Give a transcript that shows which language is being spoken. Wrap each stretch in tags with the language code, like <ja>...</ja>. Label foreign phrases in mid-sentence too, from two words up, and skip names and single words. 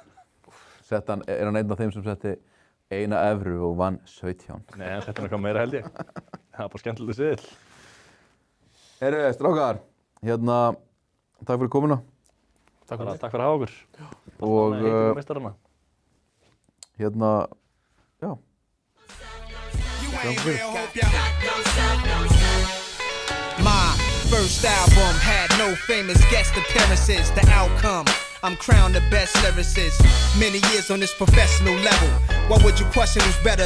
<is>Er hann einn af þeim sem setti 1 evru og vann 17? Nei, hann setti eitthvað meira held ég. Það var bara skemmtileg seðil. Strákar, takk fyrir komuna. Takk fyrir. Takk fyrir að hafa okkur. Og Meistarana. já.</is> <en>You ain't real, hope ya. My first album had no famous guest appearances. The outcome, I'm crowned the best lyricist. Many years on this professional level. What would you question who's better?</en>